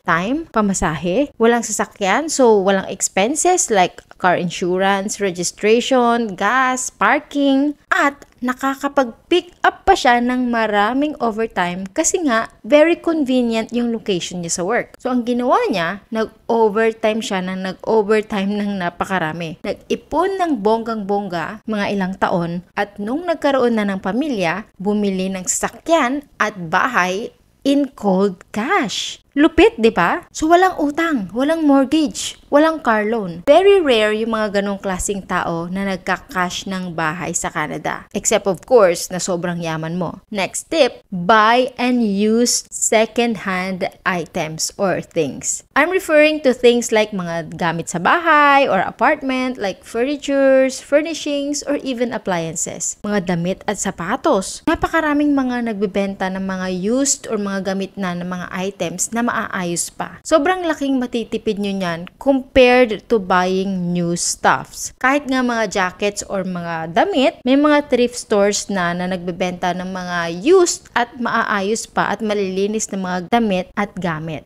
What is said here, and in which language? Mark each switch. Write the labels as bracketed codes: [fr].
[tl] Time, pamasahe, walang sasakyan, so walang expenses like car insurance, registration, gas, parking, at nakakapag-pick up pa siya ng maraming overtime kasi nga very convenient yung location niya sa work. So, ang ginawa niya, nag-overtime siya ng napakarami. Nag-ipon ng bonggang-bongga mga ilang taon at nung nagkaroon na ng pamilya, bumili ng sasakyan at bahay in cold cash. Lupit, di ba? So, walang utang, walang mortgage, walang car loan. Very rare yung mga ganong klaseng tao na nagka-cash ng bahay sa Canada. Except of course, na sobrang yaman mo. [en] Next tip, buy and use second-hand items or things. I'm referring to things like [tl] mga gamit sa bahay [en] or apartment like furnitures, furnishings, or even appliances. [tl] Mga damit at sapatos. Napakaraming mga nagbebenta ng mga used or mga gamit na ng mga items na maaayos pa. Sobrang laking matitipid nyo niyan [en] compared to buying new stuffs. [tl] Kahit nga mga jackets or mga damit, may mga thrift stores na nagbebenta ng mga used at maaayos pa at malilinis na mga damit at gamit.